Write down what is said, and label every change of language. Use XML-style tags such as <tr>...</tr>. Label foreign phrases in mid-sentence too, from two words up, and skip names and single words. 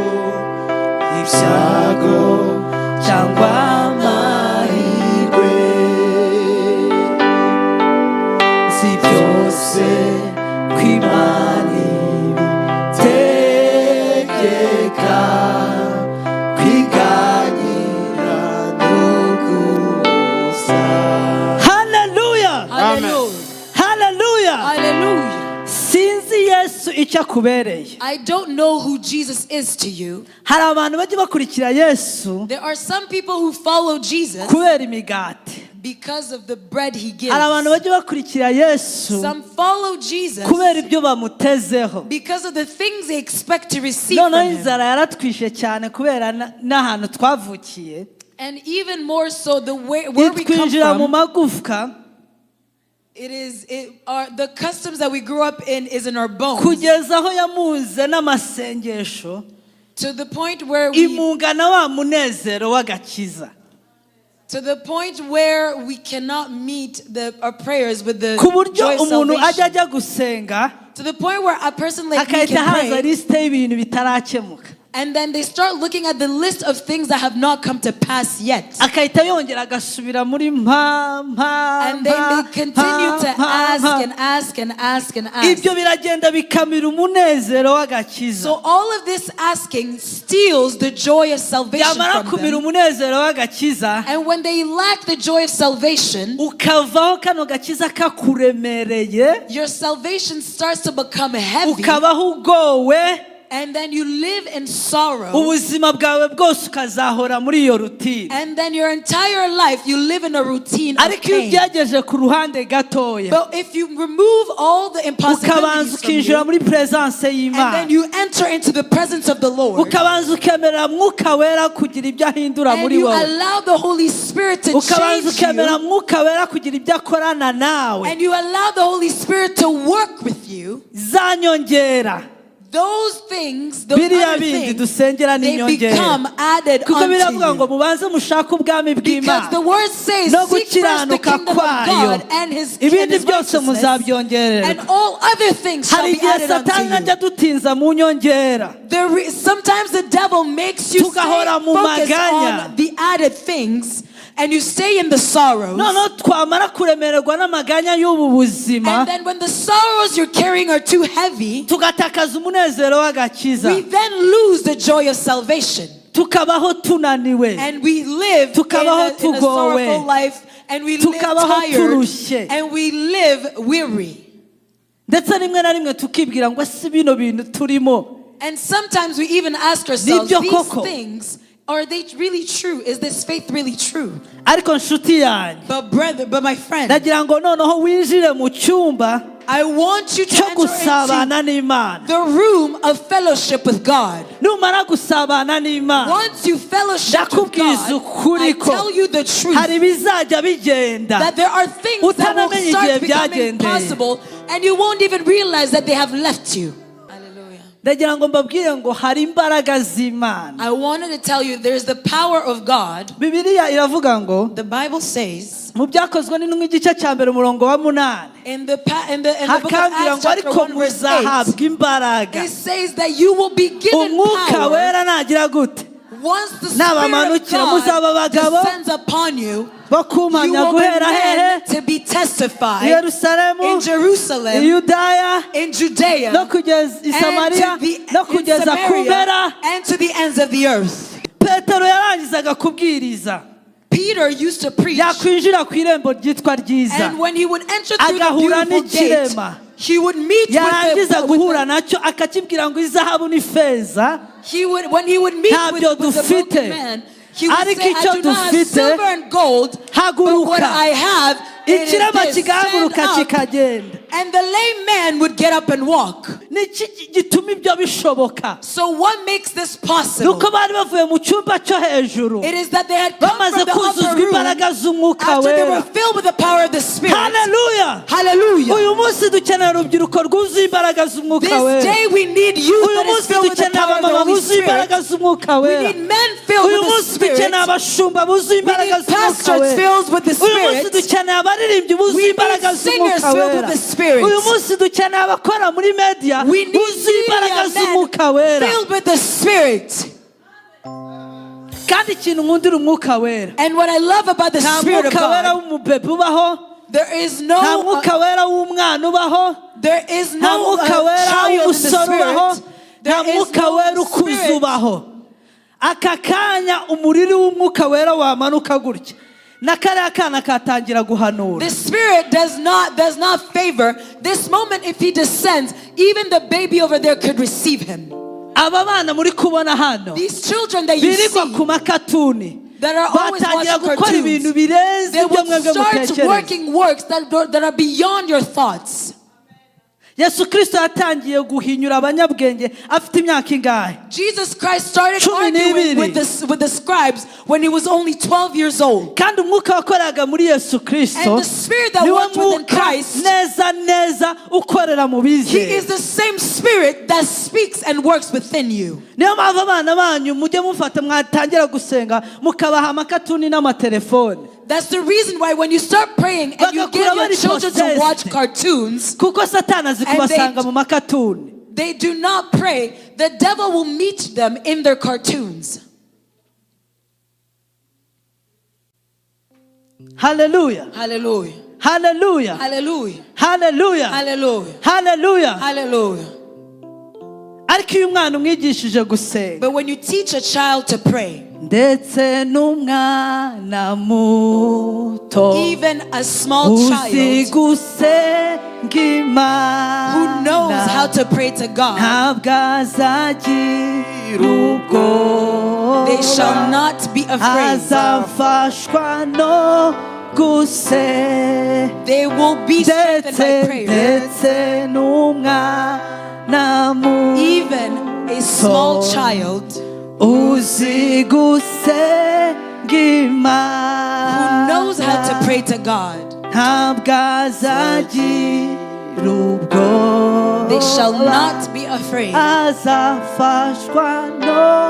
<rw>ibyago cyangwa amahirwe si byose kw'Imana ibitegeka kwiganyira no gusa. Hallelujah. Hallelujah. Hallelujah. Hallelujah. Sinzi Yesu icyo akubereye.</rw> <en>I don't know who Jesus is to you.</en> <rw>Hari abantu bajya bakurikira Yesu.</rw> <en>There are some people who follow Jesus</en> <rw>kubera imigati.</rw> <en>because of the bread He gives.</en> <rw>Hari abantu bajya bakurikira Yesu.</rw> <en>Some follow Jesus</en> <rw>kubera ibyo bamutezeho.</rw> <en>because of the things they expect to receive</en> <rw>Noneho</rw> <en>from Him.</en> <rw>inzara yaratwishe cyane kubera n'ahantu twavukiye.</rw> <en>And even more so, where we come</en> <rw>Itwinjira mu</rw> <en>from,</en> <rw>magufwa.</rw> <en>the customs that we grew up in is in our bones.</en> <rw>Kugeza aho yamuze n'amasengesho.</rw> <en>To the point where we</en> <rw>imungana wa munezero w'agakiza.</rw> <en>To the point where we cannot meet our prayers with the</en> <rw>ku buryo</rw> <en>joy of</en> <rw>umuntu ajya</rw> <en>salvation.</en> <rw>gusenga</rw> <en>To the point where a person like me</en> <rw>akahita</rw> <en>can</en> <rw>haza</rw> <en>pray,</en> <rw>lisite y'ibintu bitarakemuka.</rw> <en>and then they start looking at the list of things that have not come to pass yet.</en> <rw>akahita yongera agasubira muri</rw> <en>And then they continue to ask and ask and ask and ask.</en> <rw>ibyo biragenda bikamira umunezero w'agakiza.</rw> <en>So all of this asking steals the joy of salvation</en> <rw>yamara</rw> <en>from</en> <rw>kumira</rw> <en>them.</en> <rw>umunezero w'agakiza,</rw> <en>And when they lack the joy of salvation,</en> <rw>ukavaho kano gakiza kakuremereye,</rw> <en>your salvation starts to become heavy.</en> <rw>ukabaho ugowe,</rw> <en>And then you live in sorrow.</en> <rw>ubuzima bwawe bwose ukazahora muri iyo rutine.</rw> <en>And then your entire life you live in a routine of</en> <rw>ariko iyo</rw> <en>pain.</en> <rw>ugerageje ku ruhande gatoya,</rw> <en>But if you remove all the</en> <rw>ukabanza</rw> <en>impossibilities from</en> <rw>ukinjira</rw> <en>you,</en> <rw>muri presence</rw> <en>and</en> <rw>y'Imana,</rw> <en>then you enter into the presence of the Lord,</en> <rw>ukabanza ukemerera Mwuka Wera kugira ibyo ahindura</rw> <en>and</en> <rw>muri</rw> <en>you</en> <rw>wowe,</rw> <en>allow the Holy Spirit to</en> <rw>ukabanza</rw> <en>change</en> <rw>ukemerera</rw> <en>you,</en> <rw>Mwuka Wera kugira ibyo akorana nawe,</rw> <en>and you allow the Holy Spirit to work with you,</en> <rw>za nyongera</rw> <en>those things, those</en> <rw>biriya</rw> <en>other</en> <rw>bindi</rw> <en>things,</en> <rw>dusengera</rw> <en>they</en> <rw>n'inyongera</rw> <en>become added</en> <rw>kuko biravuga</rw> <en>unto</en> <rw>ngo</rw> <en>you.</en> <rw>mubanze mushake ubwami</rw> <en>Because the</en> <rw>bw'Imana</rw> <en>word says,</en> <rw>no</rw> <en>seek first the</en> <rw>gukiranuka</rw> <en>kingdom of</en> <rw>kwayo</rw> <en>God and his</en> <rw>ibindi byose</rw> <en>righteousness, and</en> <rw>muzabyongererwa.</rw> <en>all other things shall</en> <rw>Hari</rw> <en>be</en> <rw>igihe</rw> <en>added</en> <rw>satani</rw> <en>unto</en> <rw>ajya</rw> <en>you.</en> <rw>dutinza mu nyongera</rw> <en>Sometimes the devil makes you stay</en> <rw>tugahora mu</rw> <en>focused</en> <rw>maganya.</rw> <en>on the added things, and you stay in the sorrows.</en> <rw>noneho twamara kuremererwa n'amaganya y'ubu buzima</rw> <en>And then when the sorrows you're carrying are too heavy,</en> <rw>tugatakaza umunezero w'agakiza</rw> <en>we then lose the joy of salvation.</en> <rw>tukabaho tunaniwe</rw> <en>And we live in</en> <rw>Tukabaho</rw> <en>a</en> <rw>tugowe.</rw> <en>sorrowful life, and we live</en> <rw>Tukabaho</rw> <en>tired,</en> <rw>turushye.</rw> <en>and we live weary.</en> <rw>ndetse rimwe na rimwe tukibwira ngo si bino bintu turimo</rw> <en>And sometimes we even ask ourselves,</en> <rw>Nibyo</rw> <en>these</en> <rw>koko.</rw> <en>things, are they really true? Is this faith really true?</en> <rw>ariko nshuti yanjye</rw> <en>But my friend,</en> <rw>ndagira ngo noneho winjire mu cyumba</rw> <en>I want you to</en> <rw>cyo</rw> <en>enter into</en> <rw>gusabana n'Imana.</rw> <en>the room of fellowship with God.</en> <rw>numara gusabana n'Imana</rw> <en>Once you fellowship with</en> <rw>ndakubwiza</rw> <en>God,</en> <rw>ukuri</rw> <en>I</en> <rw>ko</rw> <en>tell you the truth,</en> <rw>hari ibizajya bigenda</rw> <en>that there are things that will</en> <rw>utanamenye</rw> <en>start</en> <rw>igihe</rw> <en>becoming</en> <rw>byagendeye.</rw> <en>possible, and you won't even realize that they have left you.</en> <rw>Hallelujah. ndagira ngo mbabwire ngo hari imbaraga z'Imana.</rw> <en>I wanted to tell you there's the power of God.</en> <rw>Bibiliya iravuga ngo</rw> <en>The Bible says</en> <rw>mu byakozwe n'intumwa igice cya mbere umurongo wa 8</rw> <en>in the book of</en> <rw>hakambwira</rw> <en>Acts</en> <rw>ngo</rw> <en>chapter</en> <rw>ariko</rw> <en>1 verse 8,</en> <rw>muzahabwa imbaraga</rw> <en>it says that you will be given</en> <rw>umwuka</rw> <en>power</en> <rw>wera nagira gute</rw> <en>once the Spirit of</en> <rw>nabamanukira muzaba</rw> <en>God</en> <rw>abagabo</rw> <en>descends upon you.</en> <rw>bo</rw> <en>You</en> <rw>kumpamya</rw> <en>will be</en> <rw>guhera hehe</rw> <en>men to be</en> <rw>i</rw> <en>testified</en> <rw>Yerusalemu</rw> <en>in</en> <rw>i</rw> <en>Jerusalem,</en> <rw>Yudaya</rw> <en>in Judea,</en> <rw>no kugeza i</rw> <en>and</en> <rw>Samariya no</rw> <en>in</en> <rw>kugeza ku</rw> <en>Samaria,</en> <rw>mpera.</rw> <en>and to the ends of the earth.</en> <rw>Petero yarangizaga kubwiriza</rw> <en>Peter used to preach,</en> <rw>yakwinjira ku irembo ryitwa ryiza</rw> <en>and when he would enter through the</en> <rw>agahura</rw> <en>beautiful gate,</en> <rw>n'ikirema</rw> <en>he would meet</en> <rw>yarangiza guhura</rw> <en>with</en> <rw>nacyo akakibwira ngo izahabu n'ifeza</rw> <en>when he would meet</en> <rw>ntabyo</rw> <en>with the broken</en> <rw>dufite</rw> <en>man, he would</en> <rw>ariko</rw> <en>say,</en> <rw>icyo</rw> <en>I do not have</en> <rw>dufite</rw> <en>silver and gold, but what</en> <rw>haguruka</rw> <en>I have, it is</en> <rw>ikirema</rw> <en>this. Stand</en> <rw>kigahaguruka</rw> <en>up.</en> <rw>kikagenda.</rw> <en>And the lame man would get up and walk.</en> <rw>niki gituma ibyo bishoboka</rw> <en>So what makes this possible?</en> <rw>nuko bari bavuye mu cyumba cyo hejuru</rw> <en>It is that they had come</en> <rw>bamaze</rw> <en>from the</en> <rw>kuzuzwa</rw> <en>upper room</en> <rw>imbaraga z'umwuka</rw> <en>after they were</en> <rw>wera.</rw> <en>filled with the power of the Spirit.</en> <rw>haleluya</rw> <en>Hallelujah.</en> <rw>uyu munsi dukeneye urubyiruko rwuzuye imbaraga z'umwuka</rw> <en>This</en> <rw>wera.</rw> <en>day we need youth</en> <rw>uyu</rw> <en>that is</en> <rw>munsi</rw> <en>filled with the</en> <rw>dukeneye</rw> <en>power of the</en> <rw>abamama</rw> <en>Holy</en> <rw>buzuye imbaraga</rw> <en>Spirit.</en> <rw>z'umwuka</rw> <en>We</en> <rw>wera.</rw> <en>need men filled</en> <rw>uyu</rw> <en>with the</en> <rw>munsi</rw> <en>Spirit.</en> <rw>dukeneye abashumba buzuye</rw> <en>We</en> <rw>imbaraga</rw> <en>need</en> <rw>z'umwuka</rw> <en>pastors</en> <rw>wera.</rw> <en>filled with the</en> <rw>uyu munsi</rw> <en>Spirit.</en> <rw>dukeneye abaririmbyi buzuye</rw> <en>We need</en> <rw>imbaraga</rw> <en>singers</en> <rw>z'umwuka</rw> <en>filled with</en> <rw>wera.</rw> <en>the Spirit.</en> <rw>uyu munsi dukeneye abakora muri media</rw> <en>We need</en> <rw>buzuye imbaraga</rw> <en>media</en> <rw>z'umwuka</rw> <en>men</en> <rw>wera.</rw> <en>filled with the Spirit.</en> <rw>kandi ikintu nkundira umwuka wera</rw> <en>And what I love about the</en> <rw>nta</rw> <en>Spirit of</en> <rw>mwuka wera</rw> <en>God,</en> <rw>w'umubebe ubaho</rw> <en>there is</en> <rw>nta</rw> <en>no</en> <rw>mwuka wera w'umwana ubaho</rw> <en>there is</en> <rw>nta</rw> <en>no</en> <rw>mwuka wera</rw> <en>child in the</en> <rw>w'umusore ubaho</rw> <en>Spirit.</en> <rw>nta</rw> <en>There is</en> <rw>mwuka wera</rw> <en>no</en> <rw>ukuze</rw> <en>Spirit.</en> <rw>ubaho. aka kanya umuriri w'umwuka wera wamanuka gutya na kariya kana katangira guhanura.</rw> <en>The Spirit does not favor this moment. If he descends, even the baby over there could receive him.</en> <rw>aba bana muri kubona hano</rw> <en>These children that you</en> <rw>birirwa</rw> <en>see</en> <rw>ku makatuni</rw> <en>that are always</en> <rw>batangira</rw> <en>watching</en> <rw>gukora ibintu</rw> <en>cartoons,</en> <rw>birenze</rw> <en>they</en> <rw>ibyo</rw> <en>will</en> <rw>mwebwe</rw> <en>start</en> <rw>mutekereza.</rw> <en>working works that are beyond your thoughts.</en> <rw>Yesu Kristo yatangiye guhinyura abanyabwenge afite imyaka ingahe?</rw> <en>Jesus Christ started</en> <rw>Cumi</rw> <en>arguing</en> <rw>n'ibiri.</rw> <en>with the scribes when he was only 12 years old.</en> <rw>kandi umwuka wakoraga muri Yesu Kristo</rw> <en>And the Spirit that</en> <rw>niwe</rw> <en>worked within</en> <rw>mwuka</rw> <en>Christ,</en> <rw>neza ukorera mu</rw> <en>he</en> <rw>bizera.</rw> <en>is the same Spirit that speaks and works within you.</en> <rw>niyo mpamvu abana banyu mujye mufata mwatangira gusenga mukabaha amakatuni n'amatelefone</rw> <en>That's the reason why when you start praying and you get your children to watch cartoons,</en> <rw>kuko satani azi kubasanga mu makatuni.</rw> <en>they do not pray. The devil will meet them in their cartoons.</en> <rw>haleluya</rw> <en>Hallelujah.</en> <rw>haleluya</rw> <en>Hallelujah.</en> <rw>haleluya</rw> <en>Hallelujah.</en> <rw>haleluya.</rw> <en>Hallelujah.</en> <rw>ariko iyo umwana umwigishije gusenga</rw> <en>But when you teach a child to pray,</en> <rw>ndetse n'umwana muto</rw> <en>even a small</en> <rw>uzi</rw> <en>child</en> <rw>gusenga</rw> <en>who knows how</en> <rw>Imana</rw> <en>to pray to God,</en> <rw>ntabwo azagira ubwoba</rw> <en>they shall not be afraid.</en> <rw>azafashwa no gusenga</rw> <en>They will be strengthened by prayer.</en> <rw>ndetse n'umwana muto</rw> <en>Even a small child</en> <rw>uzi gusenga Imana</rw> <en>who knows how to pray to God,</en> <rw>ntabwo azagira ubwoba</rw> <en>They shall not be afraid.</en> <rw>azafashwa no.</rw>